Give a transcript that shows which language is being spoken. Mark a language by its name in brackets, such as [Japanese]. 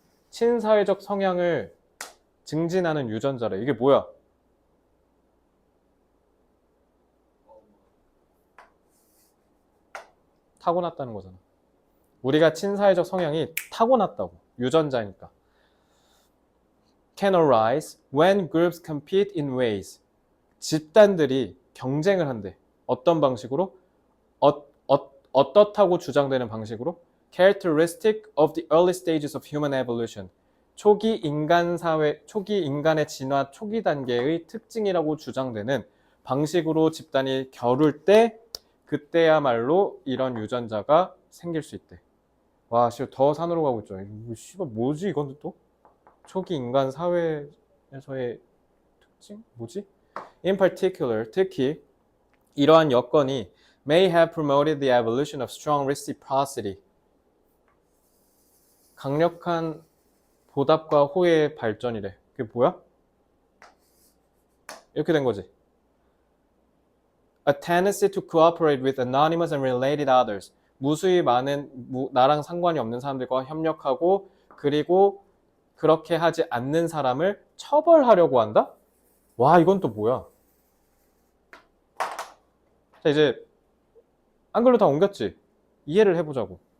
[Korean] 친사회적 성향을 증진하는 유전자래. 이게 뭐야? 타고났다는 거잖아. 우리가 친사회적 성향이 타고났다고. 유전자니까. [English] Can arise when groups compete in ways. [Korean] 집단들이 경쟁을 한대. 어떤 방식으로? 어떻다고 주장되는 방식으로? [English] Characteristic of the early stages of human evolution. [Korean] 초기 인간 사회, 초기 인간의 진화 초기 단계의 특징이라고 주장되는 방식으로 집단이 겨룰 때 그때야말로 이런 유전자가 생길 수 있대. 와, 씨, 더 산으로 가고 있죠. 이거 씨발 뭐지 이건 또? 초기 인간 사회에서의 특징? 뭐지? [English] In particular, [Korean] 특히 이러한 여건이 [English] may have promoted the evolution of strong reciprocity. [Korean] 강력한 보답과 호의의 발전이래. 그게 뭐야? 이렇게 된 거지. [English] A tendency to cooperate with anonymous and related others. [Korean] 무수히 많은 나랑 상관이 없는 사람들과 협력하고 그리고 그렇게 하지 않는 사람을 처벌하려고 한다? 와, 이건 또 뭐야? 자, 이제 한글로 다 옮겼지? 이해를 해보자고.